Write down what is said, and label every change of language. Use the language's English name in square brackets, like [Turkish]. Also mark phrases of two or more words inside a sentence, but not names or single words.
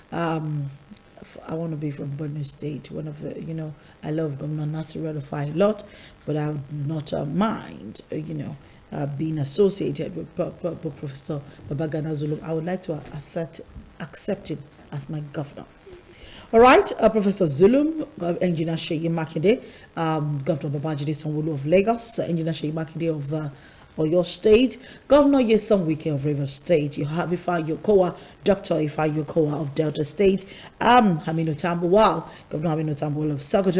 [English] I want to be from Borno State. One of the, I love Governor Nasir El-Rufai a lot, but I would not mind, being associated with Professor Babagana Zulum. I would like to accept him as my governor. All right, Professor Zulum, Engineer Seyi Makinde, Governor Babajide Sanwo-Olu of Lagos, Engineer Seyi Makinde of Oyo State, Governor Nyesom Wike of Rivers State. You have Ifeanyi Okowa, Dr. Ifeanyi Okowa of Delta State, Aminu Tambuwal, Governor Aminu Tambuwal of Sokoto.